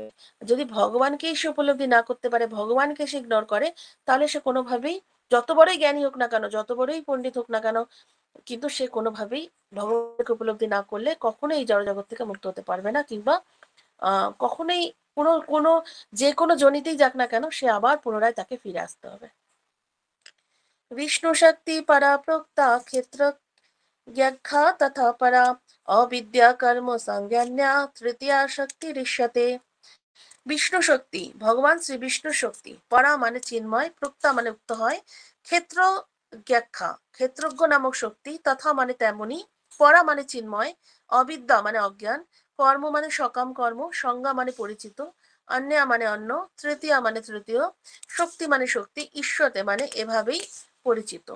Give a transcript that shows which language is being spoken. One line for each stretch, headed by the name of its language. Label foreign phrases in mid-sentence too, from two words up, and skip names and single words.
Bangla: যদি ভগবানকেই সে উপলব্ধি না করতে পারে, ভগবানকে সে ইগনোর করে, তাহলে সে কোনোভাবেই, যত বড়ই জ্ঞানী হোক না কেন, যত বড়ই পণ্ডিত হোক না কেন, কিন্তু সে কোনোভাবেই ভগবানকে উপলব্ধি না করলে কখনোই এই জড়জগৎ থেকে মুক্ত হতে পারবে না, কিংবা কখনোই কোনো কোনো যে কোনো জনিতেই যাক না কেন, সে আবার পুনরায় তাকে ফিরে আসতে হবে।
Sanskrit: विष्णु शक्ति परा प्रोक्ता क्षेत्र ज्ञा तथा परा अविद्या कर्म संज्ञा तृतीया शक्ति ऋष्यते।
Bangla: বিষ্ণু শক্তি ভগবান শ্রী বিষ্ণু শক্তি পরা মানে চিন্ময়, প্রোক্তা মানে উক্ত হয়, ক্ষেত্র ব্যাখ্যা ক্ষেত্রজ্ঞ নামক শক্তি, তথা মানে তেমনি, পরা মানে চিন্ময়, অবিদ্যা মানে অজ্ঞান, কর্ম মানে সকাম কর্ম, সংজ্ঞা মানে পরিচিত, অন্যা মানে অন্য, তৃতীয়া মানে তৃতীয়, শক্তি মানে শক্তি, ঈশ্বতে মানে এভাবেই পরিচিত।